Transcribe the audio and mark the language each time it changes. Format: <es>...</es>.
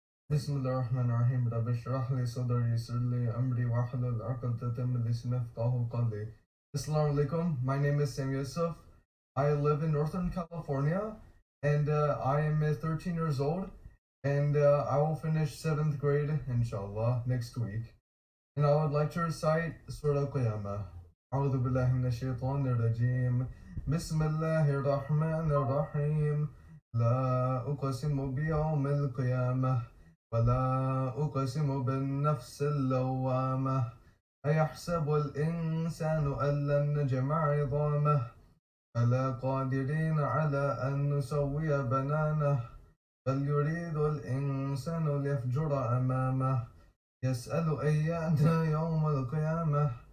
<ar>بسم الله الرحمن الرحيم رب اشرح لي صدري يسر لي أمري واحلل عقدة من لساني يفقهوا قولي.</ar> <en>Assalamu alaikum. My name is Sam Yusuf. I live in Northern California and I am 13 years old and I will finish 7th grade inshallah next week. And I would like to recite Surah Al-Qiyamah.</en> <ar>أعوذ بالله من الشيطان الرجيم. بسم الله الرحمن الرحيم. لا أقسم بيوم القيامة ولا أقسم بالنفس اللوامة أيحسب الإنسان أن لن نجمع عظامه بلى قادرين على أن نسوي بنانه بل يريد الإنسان ليفجر أمامه يسأل أيان يوم القيامة</ar>